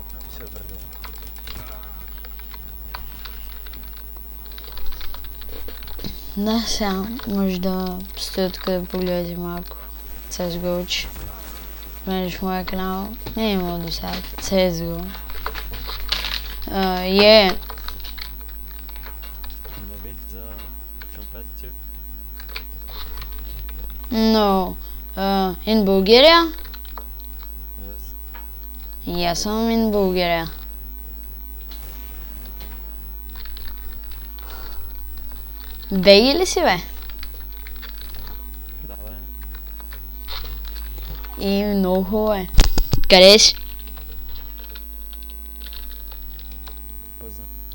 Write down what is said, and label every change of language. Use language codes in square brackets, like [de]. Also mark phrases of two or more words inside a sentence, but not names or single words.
[bg] Да, сега може да стоя тук да погледате малко CSGO-че. Понеже в моя канал не е имало до сега CSGO. [en] No, in Bulgaria? Yes, I'm in Bulgaria. [bg] Беги ли си, бе? Да, бе. И много хубаво е. Къде си? Паза.